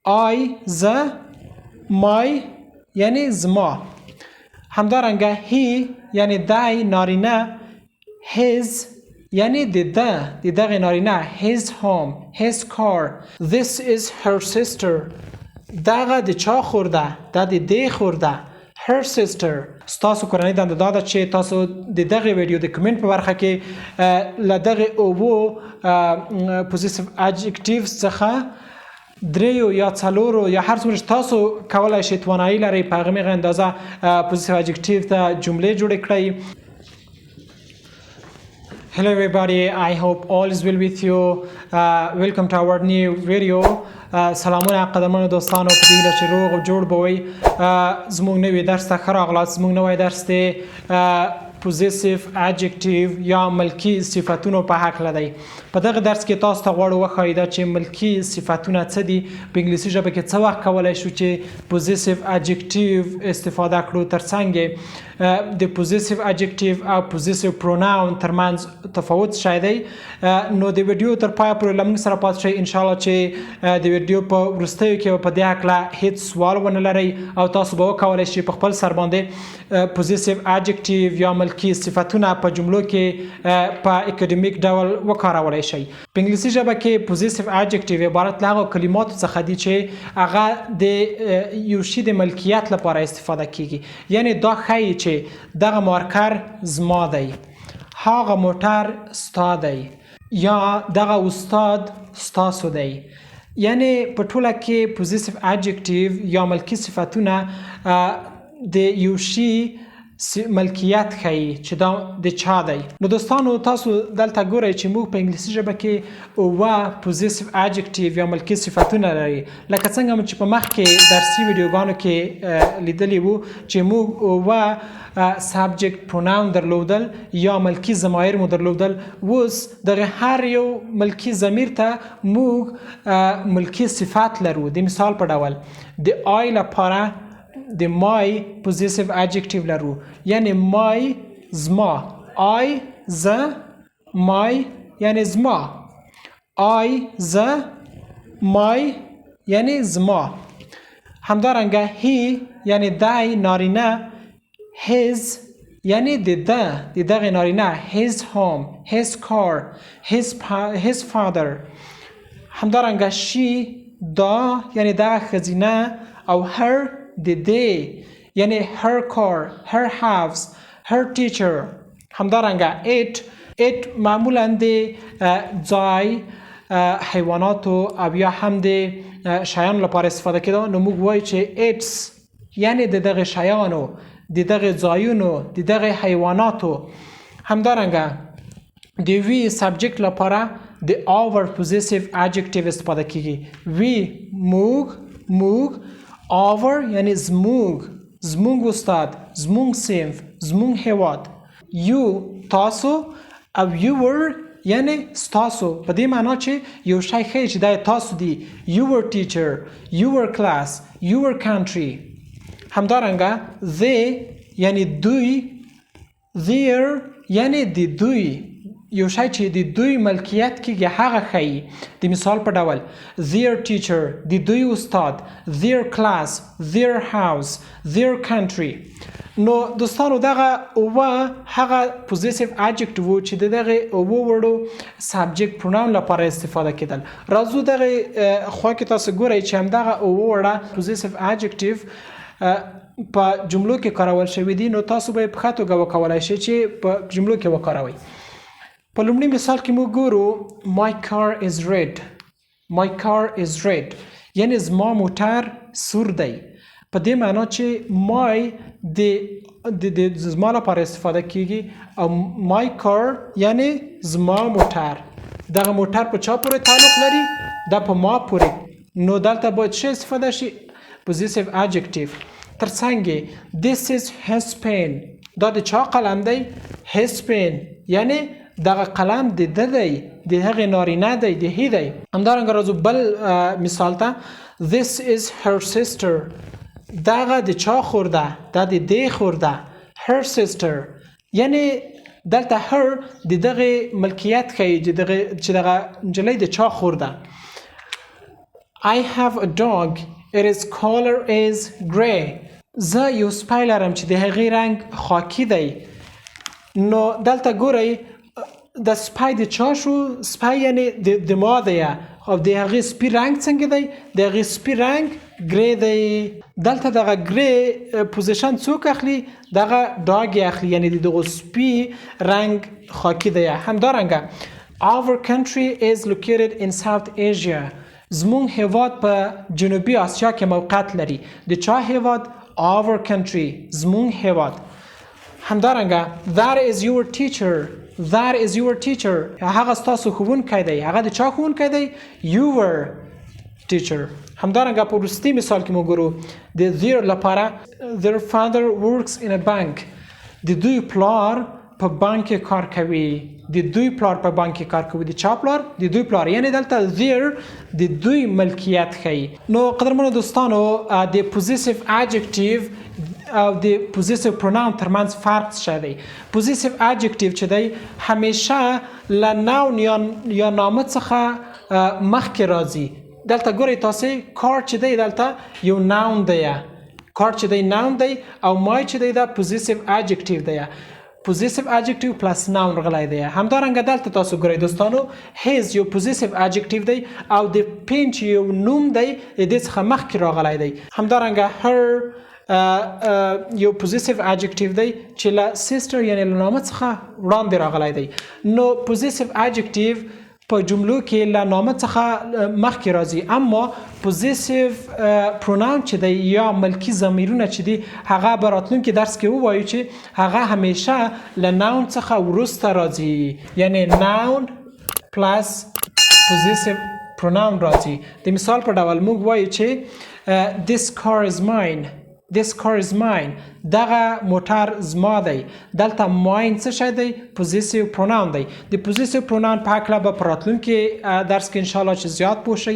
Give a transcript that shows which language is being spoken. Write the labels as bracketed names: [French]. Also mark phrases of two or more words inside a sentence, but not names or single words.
[Pashto] I ز my یعنی زما. همدارنگه he یعنی دای نارینه. his یعنی ددغه نارینه. [English] his home his car. this is her sister. [Pashto] دغه د چا خورده؟ دا د دې خورده. [English] her sister. [Pashto] ستاسو کورنۍ دنده دا ده چې تاسو د دغه ویډیو د کمنټ په برخه کې له دغه اوو [English] possessive adjectives [Pashto] څخه دریو یا څلورو یا هر څومره تاسو کولای شئ توانایي لرئ په هغه اندازه [English] possessive adjective [Pashto] ته جملې جوړې کړئ. [English] Hello everybody, I hope all is well with you. Welcome to our new video. [Pashto] سلامونه قدرمنو دوستانو، په دې چې روغ او جوړ بوي. زموږ نوی درس ته ښه راغلاست. زموږ نوی درس دی [English] possessive adjective [Pashto] یا ملکي صفتونو په هکله دی. په دغه درس کې تاسو ته غواړو وښایو دا چې ملکي صفتونه څه دي. په انګلیسي ژبه کې څه وخت کولی شو چې [English] possessive adjective [Pashto] استفاده کړو، ترڅنګ د [English] possessive adjective [Pashto] او [English] possessive pronoun [Pashto] ترمنځ تفاوت شای دی. نو د ویډیو تر پایه پورې له موږ سره پاتې شئ انشاءالله چې د ویډیو په وروستیو کې په دې هکله هیڅ سوال ونه لرئ او تاسو به وکولی شئ په خپل سر باندې [English] possessive adjective [Pashto] یا ملکي صفتونه په جملو کې په اکاډمیک ډول وکارولی شئ. په انګلیسي ژبه کې [English] possessive adjective [Pashto] عبارت له هغو کلماتو څخه دي چې هغه د یو شي د ملکیت لپاره استفاده کیږي. یعنی دا ښیي چې دغه مارکر زما دی، هغه موټر ستا دی، یا دغه استاد ستاسو دی. یعنی په ټوله کې [English] possessive adjective [Pashto] یا ملکي صفتونه د یو شي ملکیت ښیي چې دا د چا دی. نو دوستانو تاسو دلته ګورئ چې موږ په انګلیسي ژبه کې اووه [English] possessive adjective [Pashto] یا ملکي صفتونه لري. لکه څنګه چې په مخکې درسي ویډیوګانو کې لیدلی وو چې موږ اووه [English] subject pronoun [Pashto] درلودل یا ملکي ضمایر مو درلودل. اوس دغه هر یو ملکي ضمیر ته موږ ملکي صفت لرو. د مثال په ډول د I لپاره د [English] my possessive adjective [Pashto] لرو. یعنی my زما، I ز my یعنی زما، I ز my یعنی زما. همدارنگه he یعنی دای نارینه. his یعنی ددغه نارینه. [English] his home his car his father. [Pashto] همدارنگه she دا یعنی دغه ښځینه او her دی یعنی [English] her car her house her teacher. [Pashto] همدارنگه it معمولا د ځای حیواناتو او یا هم د شیانو لپاره استفاده کېده. نو موږ وایو چې its یعنی د دغه شیانو، د دغه ځایونو، د دغه حیواناتو. همدارنگه د [English] we subject [Pashto] لپاره د [English] our possessive adjective [Pashto] استفاده کیږي. وی موږ our یعنی زموږ استاد، زموږ صنف، زموږ هیواد. you تاسو او your یعنی ستاسو. په دې معنا چې یو شی ښیي چې دا تاسو دی. [English] your teacher your class your country. [Pashto] همدارنگه they یعنی دوی، their یعنی د دوی. یو شی چې د دوی ملکیت کېږي هغه ښیي. د مثال په ډول [English] their teacher [Pashto] د دوی استاد، [English] their class their house their country. [Pashto] نو دوستانو دغه اووه هغه [English] possessive adjective [Pashto] و چې دغه اووه وړو [English] subject pronoun [Pashto] لپاره استفاده کېدل. راځو دغه خوا کې تاسو ګورئ چې همدغه اووه وړه [English] possessive adjective [Pashto] په جملو کې کارول شوي دي. نو تاسو به یې په ښه توګه وکولی شئ چې په جملو کې وکاروئ. په لومړي مثال کې موږ ګورو [English] my car is red. my car is red [Pashto] یعنی زما موټر سور دی. په دې معنا چې my د زما لپاره استفاده کیږي او [English] my car [Pashto] یعنی زما موټر. دغه موټر په چا پورې تعلق لري؟ دا په ما پورې. نو دلته باید څه استفاده شي؟ [English] possessive adjective. ترڅنګ this is his pen. [Pashto] دا د چا قلم دی؟ [English] his pen [Pashto] یعنی دغه قلم د ده دی، د هغې نارینه دی، د هی دی. همدارنګه راځو بل مثال ته this is her sister. دغه د چا خورده؟ دا د دې خورده. [English] her sister [Pashto] یعنی دلته her د دغه ملکیت ښیي چې دغه نجلۍ د چا خورده. [English] I have a dog. Its color is gray. [Pashto] زه یو سپی لرم چې د هغې رنګ خاکي دی. نو دلته ګورئ د سپی د چا شو؟ سپی یعنې د ما دی او د هغې سپي رنګ څنګه دی؟ د هغې سپي رنګ ګری دی. دلته دغه [English] gray position [Pashto] څوک اخلي؟ دغه ډاګ یې اخلي، یعنې د دغه سپي رنګ خاکي دی. [English] همدارنګه Our country is located in South Asia. [Pashto] زمونږ هیواد په جنوبي آسیا کې موقعیت لري. د چا هیواد؟ [English] Our country. [Pashto] زمونږ هیواد. [English] همدارنګه That is your teacher. That is your teacher. [Pashto] هغه ستاسو ښوونکی دی. هغه د چا ښوونکی دی؟ [English] Your teacher. [Pashto] همدارنګه په وروستي مثال کې موږ ګورو د their لپاره [English] Their father works in a bank. [Pashto] د دوی پلار په بانک کې کار کوي. د دوی پلار په بانک کې کار کوي. د چا پلار؟ د دوی پلار. یعنی دلته their د دوی ملکیت ښیي. نو قدرمنو دوستانو د [English] possessive adjective [Pashto] او د [English] possessive pronoun [Pashto] ترمنځ فرق څه دی؟ [English] possessive adjective [Pashto] چې دی همیشه له noun یا نامه څخه مخکې راځي. دلته ګورئ تاسې کار چې دی دلته یو noun دی. کار چې دی noun دی او my چې دی دا [English] possessive adjective [Pashto] دی. [English] possessive adjective plus noun [Pashto] غلی دی. همدارنګه دلته تاسو ګورئ دوستانو his یو [English] possessive adjective [Pashto] دی او د پین چې یو نوم دی د دې څخه مخکې راغلی دی. همدارنګه her یو [English] possessive adjective [Pashto] دی چې له sister یعنې له نامه څخه وړاندې راغلی دی. نو [English] possessive adjective [Pashto] په جملو کې له نامه څخه مخکې راځي، اما [English] possessive pronoun [Pashto] چې دی یا ملکي ضمیرونه چې دي هغه به راتلونکي درس کې ووایو چې هغه همیشه له noun څخه وروسته راځي، یعنې [English] noun plus possessive pronoun [Pashto] راځي. د مثال په ډول موږ وایو چې [English] this car is mine. This car is mine. [Pashto] دغه موټر زما دی. دلته mine څه شی دی؟ [English] possessive pronoun [Pashto] دی. د [English] possessive pronoun [Pashto] په هکله به په راتلونکي درس کې انشاءالله چې زیات پوه شئ.